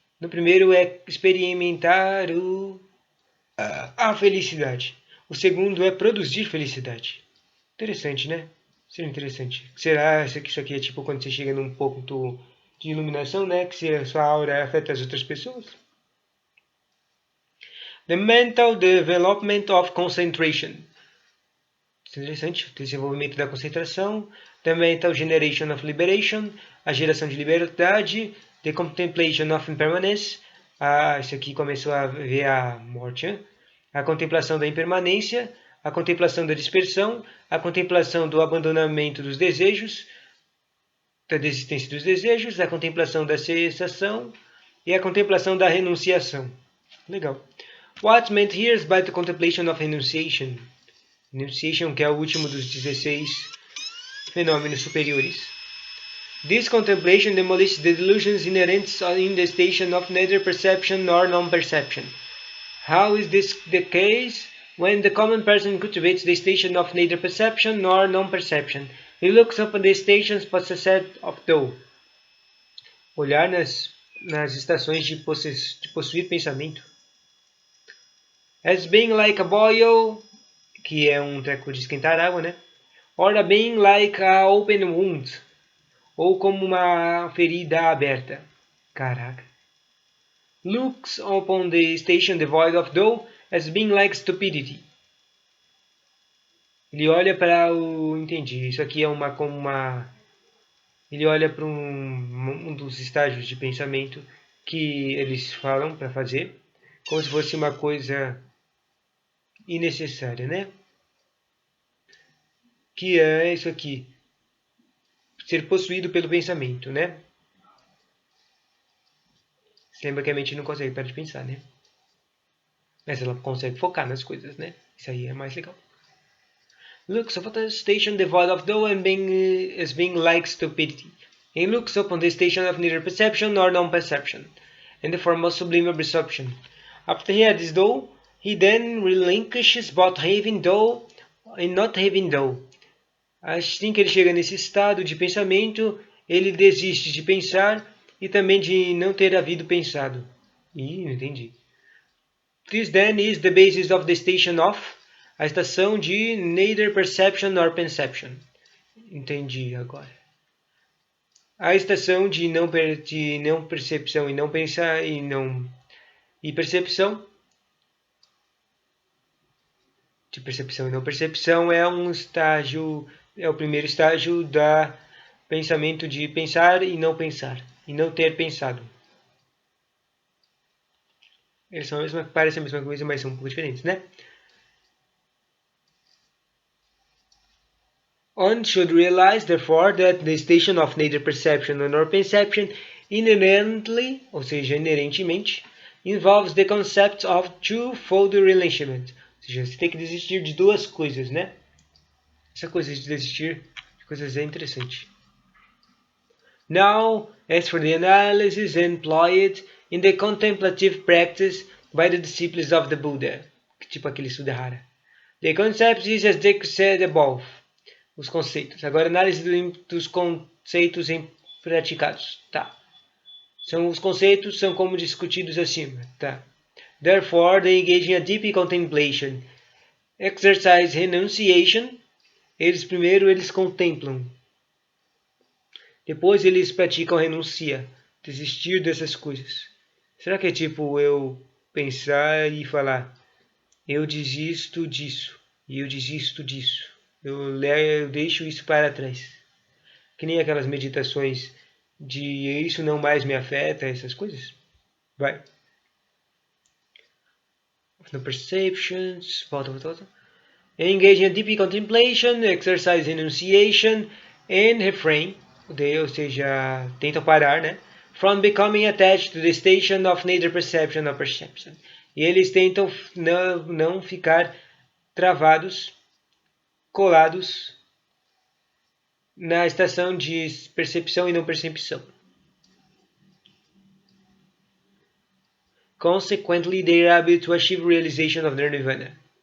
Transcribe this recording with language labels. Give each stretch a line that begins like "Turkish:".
Portuguese: No primeiro é experimentar a felicidade. O segundo é produzir felicidade. Interessante, né? Seria interessante. Será que isso aqui é tipo quando você chega num ponto de iluminação, né? Que a sua aura afeta as outras pessoas?
English: The mental development of concentration.
Portuguese: Interessante. O desenvolvimento da concentração.
English: The mental generation of liberation.
Portuguese: A geração de liberdade.
English: The contemplation of impermanence.
Portuguese: Isso aqui começou a ver a morte, né? A contemplação da impermanência, a contemplação da dispersão, a contemplação do abandonamento dos desejos, da desistência dos desejos, a contemplação da cessação e a contemplação da renunciação. Legal.
English: What's meant here is by the contemplation of renunciation.
Portuguese: Renunciation, que é o último dos 16 fenômenos superiores.
English: This contemplation demolishes the delusions inherent in the station of neither perception nor non-perception. How is this the case? When the common person cultivates the station of neither perception nor non-perception, he looks upon the stations possessed of though.
Portuguese: Olhar nas estações de possuir pensamento.
English: As being like a boil,
Portuguese: que é treco de esquentar água, né?
English: Or a being like a open wound,
Portuguese: ou como uma ferida aberta. Caraca.
English: Looks upon the station devoid of though as being like stupidity.
Portuguese: Ele olha para o... Entendi. Isso aqui é como uma... Ele olha para um dos estágios de pensamento que eles falam para fazer, como se fosse uma coisa innecessária, né? Que é isso aqui. Ser possuído pelo pensamento, né? Você lembra que a mente não consegue parar de pensar, né? Mas ela consegue focar nas coisas, né? Isso aí é mais legal.
English: Looks upon the station devoid of though and as being like stupidity. He looks upon the station of neither perception nor non-perception, in the form of sublime absorption. After he had this though, he then relinquishes both having though and not having though.
Portuguese: Assim que ele chega nesse estado de pensamento, ele desiste de pensar e também de não ter havido pensado. Ih, não entendi.
English: This then is the basis of the station of,
Portuguese: a estação de
English: neither perception nor perception.
Portuguese: Entendi agora. A estação de não percepção e não pensar e percepção. De percepção e não percepção é o primeiro estágio da pensamento de pensar e não pensar, e não ter pensado. Eles parecem a mesma coisa, mas são um pouco diferentes, né?
English: One should realize, therefore, that the station of neither perception nor perception inherently,
Portuguese: ou seja, inerentemente,
English: involves the concept of two-fold relinquishment.
Portuguese: Ou seja, você tem que desistir de duas coisas, né? Essa coisa de desistir de coisas é interessante.
English: Now, as for the analysis employed in the contemplative practice by the disciples of the Buddha,
Portuguese: tipo aquele Sudhara.
English: The concepts is as they said above.
Portuguese: Os conceitos. Agora, análise dos conceitos praticados. Tá. Os conceitos são como discutidos acima. Tá.
English: Therefore, they engage in a deep contemplation. Exercise renunciation.
Portuguese: Primeiro eles contemplam. Depois eles praticam renuncia. Desistir dessas coisas. Será que é tipo eu pensar e falar, eu desisto disso, e eu desisto disso. Eu deixo isso para trás. Que nem aquelas meditações de isso não mais me afeta, essas coisas. Vai.
English: No perceptions, volta. Engage in deep contemplation, exercise renunciation, and refrain.
Portuguese: Ou seja, tenta parar, né?
English: From becoming attached to the station of neither perception or perception.
Portuguese: E eles tentam não ficar travados, colados na estação de percepção e não percepção.
English: Consequently, they are able to achieve realization of their nirvana.